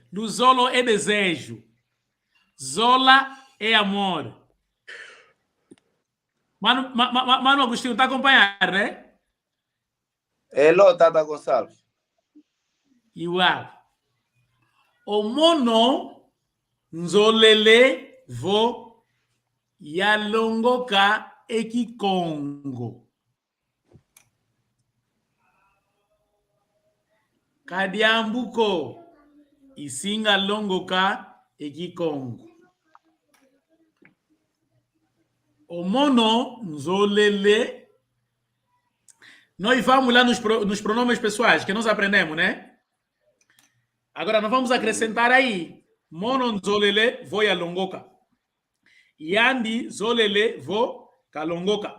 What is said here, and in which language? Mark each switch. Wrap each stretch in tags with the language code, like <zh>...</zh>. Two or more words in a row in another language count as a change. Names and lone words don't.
<pt>Luzolo é desejo. Zola é amor. Mano Agostinho, está a acompanhar, né? Hello, Tata Gonçalves. Igual.</pt> <kg>O mono nzolele vo yalongoka ekikongo. Kadiambuko isinga longoka ekikongo. O mono nzolele.</kg> <pt>Nós vamos lá nos pronomes pessoais que nós aprendemos, né? Agora nós vamos acrescentar aí.</pt> <kg>Mono nzolele vo yalongoka. Yandi zolele vo kalongoka.</kg>